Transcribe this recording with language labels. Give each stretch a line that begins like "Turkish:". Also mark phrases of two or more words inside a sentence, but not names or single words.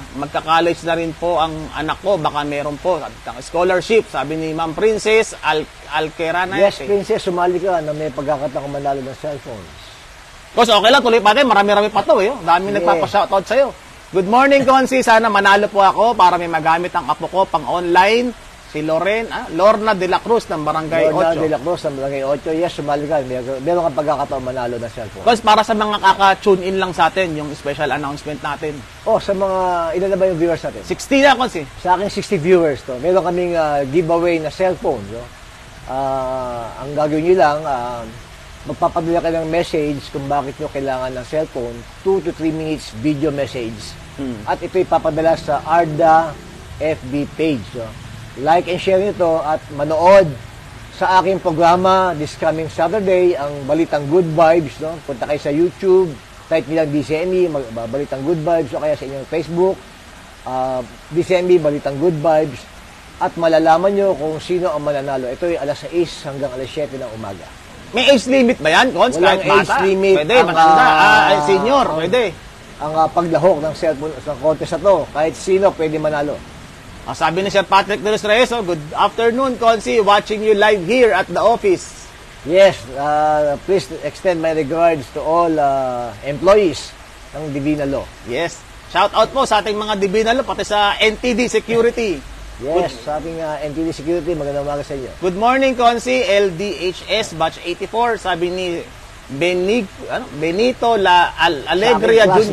Filipino: Magka-college na rin po ang anak ko, baka meron po scholarship, sabi ni Ma'am Princess Alquerana. Yes, Princess, sumali ka na may pagkakataon kang manalo ng cellphones. Kasi okay lang, tuloy pa din, marami-rami pa to eh. Dami nagpapa-shoutout sa'yo.
English: Good morning, Konsi.
Filipino: Sana manalo po ako para may magamit ang apo ko pang online. Si Lorna de la Cruz ng Barangay 8. Lorna de la Cruz ng Barangay 8. Yes, sumali ka. Meron kang pagkakataon manalo ng cellphone. Kasi para sa mga kaka-
English: tune in
Filipino: lang sa atin, yung special announcement natin. Sa mga, ilan na ba yung viewers natin? 60 na, Konsi. Sa akin, 60 viewers to. Meron kaming giveaway na cellphone. No? Ang gagawin nyo lang, magpapadala kayo ng message kung bakit nyo kailangan ng cellphone.
English: 2 to 3 minutes video message.
Filipino: At ito'y papadala sa Arda FB page. No?
English: Like and share
Filipino: nito at manood sa aking programa
English: this coming Saturday,
Filipino: ang Balitang Good Vibes. No? Punta kayo sa YouTube, type nilang DCME, Balitang Good Vibes, o kaya sa inyong Facebook, DCME, Balitang Good Vibes, at malalaman nyo kung sino ang mananalo. Ito ay alas 6 hanggang alas 7 ng umaga. May age limit ba yan, Cons? Walang Kahit age limit. Pwede, senior, pwede. Ang paglahok ng cellphone sa contest na to, kahit sino pwede manalo. Sabi ni Sir Patrick De Los Reyes,
English: good afternoon, Consi, watching you live here at the office. Yes, please extend my regards to all employees ng Divina Law.
Filipino: Yes,
English: shout out
Filipino: po sa ating mga Divina Law, pati sa NTD Security. Yes, sa ating NTD Security, magandang umaga sa inyo.
English: Good morning, Consi, LDHS Batch 84, sabi ni Benito Alegria Jr.